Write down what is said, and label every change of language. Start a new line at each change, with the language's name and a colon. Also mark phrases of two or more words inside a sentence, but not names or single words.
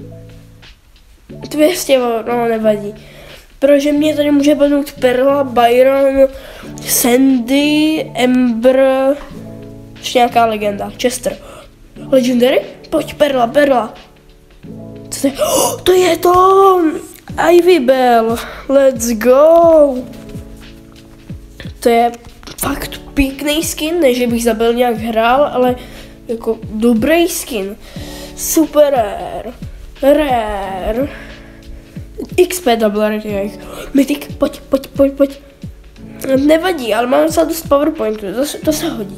Czech: 200, no nevadí. Protože mě tady může padnout perla, Byron, Sandy, Ember, ještě nějaká legenda, Chester. Legendary? Pojď, perla. Co to je? Oh, to je to! Ivy Bell,
English: let's go!
Czech: To je fakt pěkný skin, ne že bych za Bell nějak hrál, ale jako dobrý skin.
English: Super rare. XP double mythic, pojď.
Czech: Nevadí, ale mám docela dost powerpointů, to se hodí.